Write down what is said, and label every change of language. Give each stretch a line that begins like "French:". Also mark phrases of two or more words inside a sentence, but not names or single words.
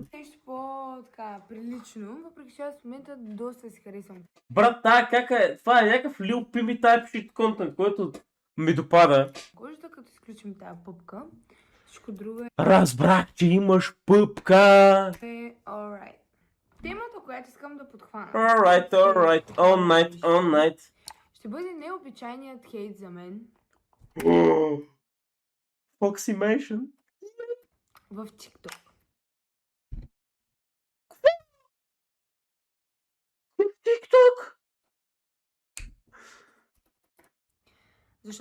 Bulgarian: нещо по-така прилично, въпреки че аз в момента доста си харесвам. Брат, тая кака е? Това е някакъв Lil Pimmy
English: type shit
Bulgarian: контент, който ми допада. Кожата, като изключим тази пъпка, всичко друго Разбрах, че имаш пъпка. е alright. Темата, която искам да подхвана,
English: Alright, all night.
Bulgarian: ще бъде необичайният хейт за мен Foxymation. в TikTok. TikTok. Защо?